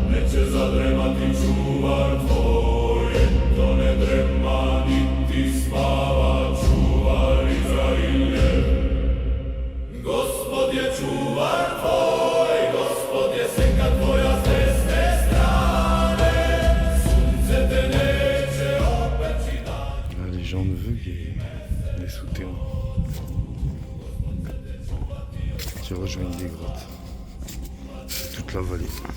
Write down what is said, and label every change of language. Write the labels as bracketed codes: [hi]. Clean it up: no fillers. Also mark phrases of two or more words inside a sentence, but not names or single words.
[sr] će zadremati čuvar tvoj, to ne drema niti spava, čuvar Izrailjev. Gospod je čuvar tvoj, Gospod je senka tvoja s desne strane, sunce te neće opeći dan. [fr] Les gens ne veulent les souterrains qui rejoignent les grottes. Toute la vallée.